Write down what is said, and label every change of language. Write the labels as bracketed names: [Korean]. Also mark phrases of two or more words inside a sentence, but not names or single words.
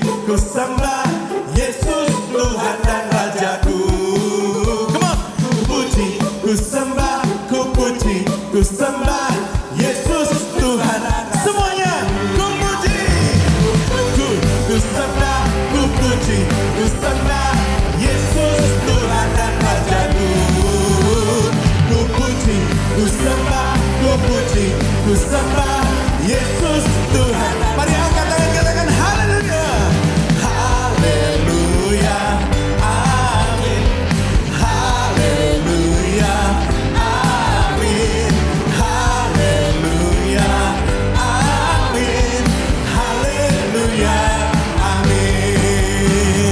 [Indonesian] ku sembah Yesus Tuhan dan Rajaku. [English] Come on. [Indonesian] Ku puji, ku sembah, ku puji, ku sembah Yesus Tuhan. Semuanya ku puji, ku sembah, ku puji, ku sembah Yesus Tuhan dan Rajaku. Ku puji, ku sembah, ku puji, ku sembah Yesus Tuhan. Mari angkat tangan, katakan haleluya. Haleluya, amin. Haleluya, amin. Haleluya, amin. Haleluya, amin.